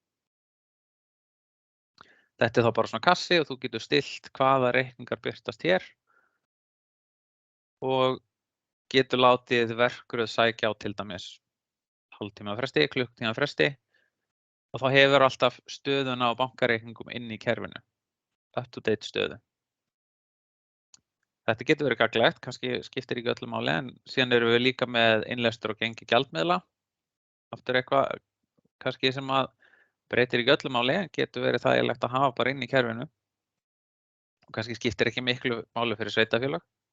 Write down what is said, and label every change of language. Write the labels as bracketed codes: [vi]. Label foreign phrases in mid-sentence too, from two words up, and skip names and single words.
[is] Þetta þá bara svona kassi og þú getur stillt hvaða reikningar birtast hér og getur látið verkröð sækja á til dæmis hálftíma fresti, klukktíma fresti og þá hefur alltaf stöðuna á bankareikningum inn í kerfinu, up-to-date stöðu. Þetta getur verið gagnlegt, kannski skiptir ekki öllu máli, en síðan erum við líka með innlestur og gengi gjaldmiðla. Aftur eitthvað kannski sem að breytir ekki öllu máli, en getur verið þægilegt að hafa bara inn í kerfinu. Og kannski skiptir ekki miklu máli fyrir sveitarfélag.